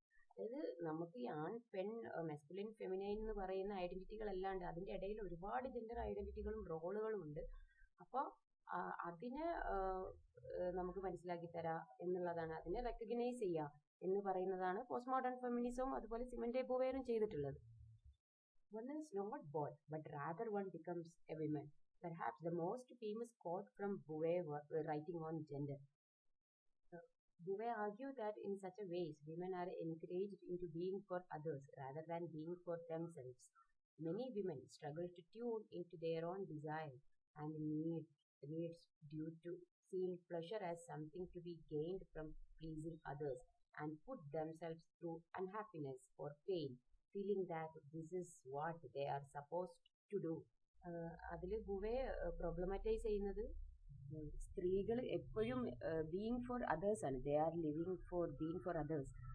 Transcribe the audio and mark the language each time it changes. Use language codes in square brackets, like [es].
[ml] അതായത് നമുക്ക് ഈ ആൺ പെൺ മെസ്കുലിൻ ഫെമിനൈൻ എന്ന് പറയുന്ന ഐഡന്റിറ്റികൾ അല്ലാണ്ട് അതിൻ്റെ ഇടയിൽ ഒരുപാട് ജെൻഡർ ഐഡന്റിറ്റികളും റോളുകളും ഉണ്ട്. അപ്പോൾ അതിനെ നമുക്ക് മനസ്സിലാക്കി തരാം എന്നുള്ളതാണ്, അതിനെ റെക്കഗ്നൈസ് ചെയ്യുക എന്ന് പറയുന്നതാണ് പോസ്റ്റ് മോഡേൺ ഫെമിനിസവും അതുപോലെ സിമൻ ഡെ ബൂവേറും ചെയ്തിട്ടുള്ളത്. [en] One is not born, but rather one becomes a woman. Perhaps the most famous quote from Beauvoir writing on gender. Beauvoir argued that in such a ways, women are encouraged into being for others rather than being for themselves. Many women struggle to tune into their own desires and needs due to seeing pleasure as something to be gained from pleasing others and put themselves through unhappiness or pain, feeling that this is what they are supposed to do. [ml] അതിൽ ബുവെ problematise ചെയ്യുന്നത് സ്ത്രീകൾ എപ്പോഴും being for others ആണ്, [en] They are living for being for others.